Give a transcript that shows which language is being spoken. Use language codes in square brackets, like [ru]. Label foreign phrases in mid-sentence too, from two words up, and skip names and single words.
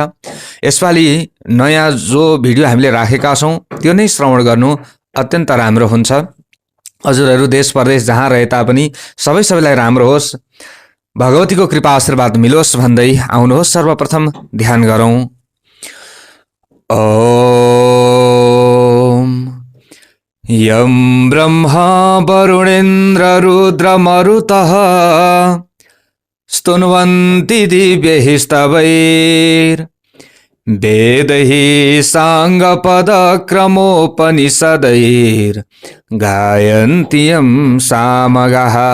[ne] यसपालि नयाँ जो भिडियो हामीले राखेका छौं त्यो नै श्रवण गर्नु अत्यन्त राम्रो हुन्छ। हजुरहरु देश परदेश जहाँ रहे तापनि सबैलाई राम्रो होस्, भगवतीको कृपा आशीर्वाद मिलोस् भन्दै आउनुहोस् सर्वप्रथम ध्यान गरौं। [sa] ओम यं ब्रह्मा वरुणेन्द्र रुद्र मरुतः स्तुन्वन्ति दिव्यैः स्तवैर् वेदैः साङ्गपदक्रमोपनिषदैर् गायन्ति यं सामगाः